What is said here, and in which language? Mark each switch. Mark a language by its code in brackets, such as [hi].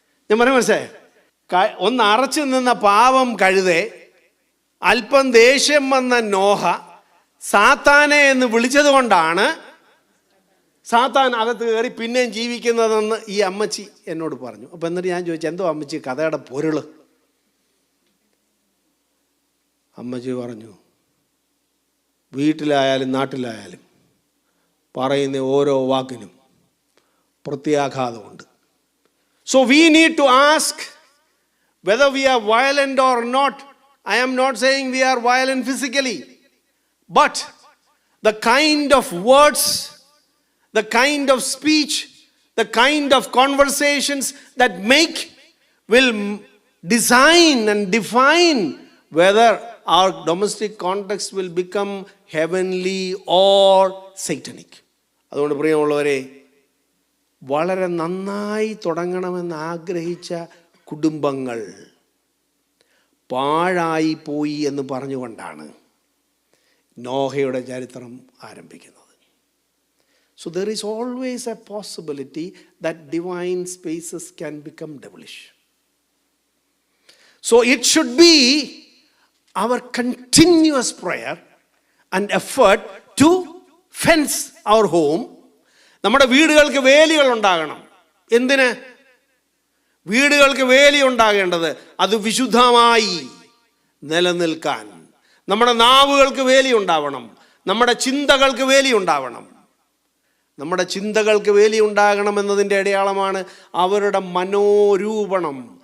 [ml] ഞാൻ പറയാൻ മനസ്സിലായേ? ഒന്ന് അറച്ചു നിന്ന പാവം കഴുതേ അല്പം ദേഷ്യം വന്ന നോഹ സാത്താനെ എന്ന് വിളിച്ചത് കൊണ്ടാണ് സാത്താൻ അകത്ത് കയറി പിന്നെയും ജീവിക്കുന്നതെന്ന് ഈ അമ്മച്ചി എന്നോട് പറഞ്ഞു. അപ്പം എന്നിട്ട് ഞാൻ ചോദിച്ചു, എന്തോ അമ്മച്ചി കഥയുടെ പൊരുള്? അമ്മച്ചി പറഞ്ഞു, വീട്ടിലായാലും നാട്ടിലായാലും പറയുന്ന ഓരോ വാക്കിനും പ്രത്യാഘാതമുണ്ട്. [en] So we need to ask whether we are violent or not. I am not saying we are violent physically, but the kind of words, the kind of speech, the kind of conversations that will design and define whether our domestic context will become heavenly or satanic. [ml] അതുകൊണ്ട് പ്രിയമുള്ളവരെ, വളരെ നന്നായി തുടങ്ങണമെന്ന് ആഗ്രഹിച്ച കുടുംബങ്ങൾ പാഴായി പോയി എന്ന് പറഞ്ഞുകൊണ്ടാണ് നോഹയുടെ ചരിത്രം ആരംഭിക്കുന്നത്. [en] So there is always a possibility that divine spaces can become devilish. So it should be our continuous prayer and effort to fence our home. [ml] നമ്മുടെ വീടുകൾക്ക് വേലികൾ ഉണ്ടാകണം. എന്തിന്? വീടുകൾക്ക് വേലി ഉണ്ടാകേണ്ടത് അത് വിശുദ്ധമായി നിലനിൽക്കാൻ. നമ്മുടെ നാവുകൾക്ക് വേലി ഉണ്ടാവണം. നമ്മുടെ ചിന്തകൾക്ക് വേലി ഉണ്ടാവണം. നമ്മുടെ ചിന്തകൾക്ക് വേലി ഉണ്ടാകണം എന്നതിൻ്റെ അടയാളമാണ് അവരുടെ മനോരൂപണം.